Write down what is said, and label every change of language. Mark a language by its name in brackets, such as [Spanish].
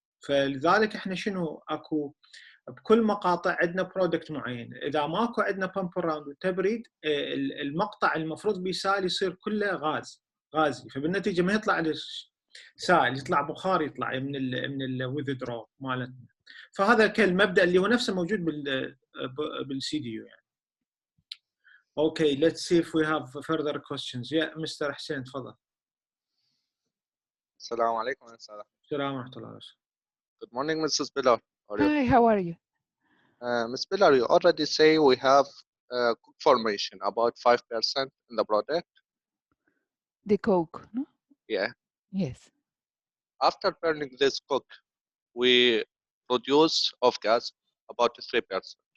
[Arabic] فلذلك احنا شنو اكو بكل مقاطع عندنا برودكت معين، اذا ماكو عندنا بامبر راوند وتبريد المقطع المفروض بيسال يصير كله غازي، فبالنتيجه ما يطلع سائل، يطلع بخار، يطلع من الويذدرو مالتنا. فهذا كالمبدا اللي هو نفسه موجود بالسي دي يو يعني. [English] Okay let's see if we have further questions. [Arabic] Yeah, مستر حسين تفضل. السلام عليكم أستاذ. السلام ورحمة الله وبركاته. [English] Good morning, Mrs. Pillar. Hi, how are you? Ms. Pillar, you already say we have cook formation about 5% in the product. The coke, no? Yeah. Yes. After burning this cook, we produce off gas about 3%.